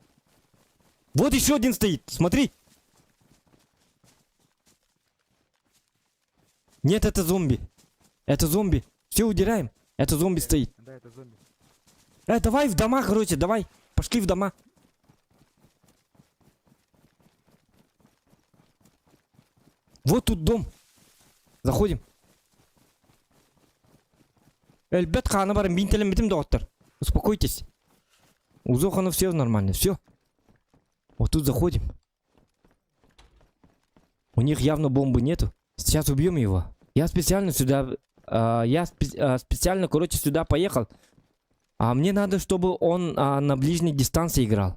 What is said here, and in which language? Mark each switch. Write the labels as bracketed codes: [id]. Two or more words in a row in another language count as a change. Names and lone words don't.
[ru] Вот еще один стоит. Смотри. Нет, это зомби. Все, удираем. Это зомби стоит. Да, это зомби. Давай в дома, короче, давай. Пошли в дома. Вот тут дом. Заходим. Эльбет хана барым, бинтелем битим доктор. Успокойтесь. У Зохана все нормально, все. Вот тут заходим. У них явно бомбы нету. Сейчас убьем его. Я специально сюда... специально, короче, сюда поехал. Мне надо, чтобы он на ближней дистанции играл.